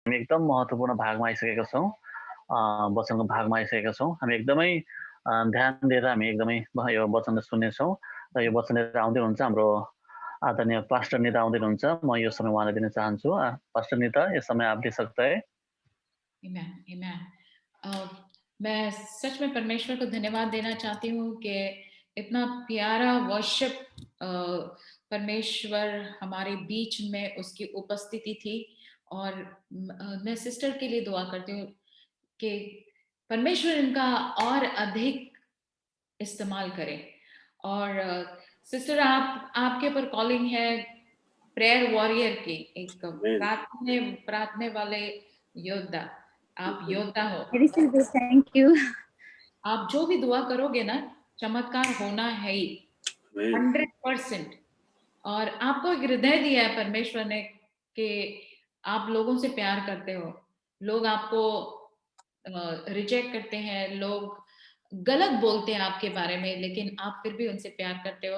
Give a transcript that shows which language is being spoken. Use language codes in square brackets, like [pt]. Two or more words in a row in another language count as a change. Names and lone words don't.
[ne] हामी एकदम महत्त्वपूर्ण भागमा आइसकेका छौँ। वचनको भागमा आइसकेका छौँ। हामी एकदमै ध्यान दिएर हामी एकदमै यो वचनलाई सुन्नेछौँ र यो वचन लिएर आउँदै हुनुहुन्छ हाम्रो आदरणीय पास्टर निता आउँदै हुनुहुन्छ। म यो समय उहाँलाई दिन चाहन्छु। [hi] पास्टर निता, [ne] यस समय [hi] आप दे सकते हैं। [en] Amen, amen. [hi] मैं सच में परमेश्वर को धन्यवाद देना चाहती हूँ कि इतना प्यारा वर्शिप परमेश्वर हमारे बीच में उसकी उपस्थिति थी। और मैं सिस्टर के लिए दुआ करती हूँ कि परमेश्वर इनका और अधिक इस्तेमाल करे। और सिस्टर, आपके ऊपर कॉलिंग है [en] prayer warrior [hi] की, एक [en] Amen. [hi] प्रार्थने वाले योद्धा। आप योद्धा हो। [en] I receive this. Thank you. [hi] आप जो भी दुआ करोगे ना, चमत्कार होना है ही, [en] Amen. [hi] 100%। और आपको एक हृदय दिया है परमेश्वर ने कि आप लोगों से प्यार करते हो। लोग आपको रिजेक्ट करते हैं, लोग गलत बोलते हैं आपके बारे में, लेकिन आप फिर भी उनसे प्यार करते हो।